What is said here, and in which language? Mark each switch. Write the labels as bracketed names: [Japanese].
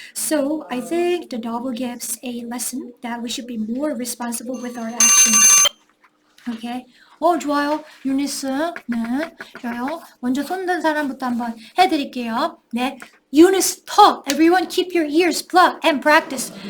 [English] So I think the novel gives a lesson that we should be more responsible with our actions. [Korean] 오케이. 좋아요. 유니스. 네. 좋아요. 먼저 손든 사람부터 한번 해드릴게요. [English] 네. Eunice, talk. Everyone keep your ears plugged and practice.